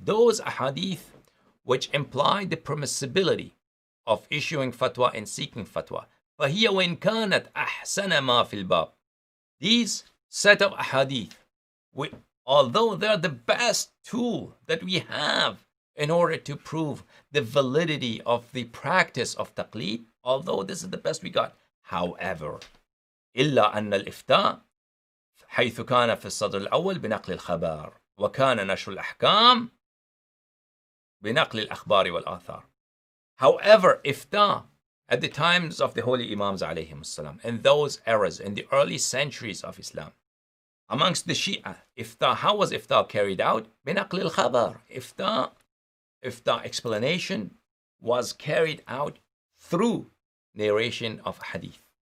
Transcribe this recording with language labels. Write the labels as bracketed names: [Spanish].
[English] Those ahadith which imply the permissibility of issuing fatwa and seeking fatwa, [Arabic] فهي وإن كانت أحسن ما في الباب. [English] These set of ahadith, although they're the best tool that we have in order to prove the validity of the practice of taqlid, although this is the best we got. [Arabic] However, إلا أن الإفتاء حيث كان في الصدر الأول بنقل الخبر وكان نشر الأحكام بنقل الأخبار والآثار. [English] However, ifta at the times of the holy Imams alayhim salam, in those eras, in the early centuries of Islam, amongst the Shia, ifta, how was ifta carried out? [Arabic] بنقل الخبر. [English] Ifta explanation was carried out through narration of hadith.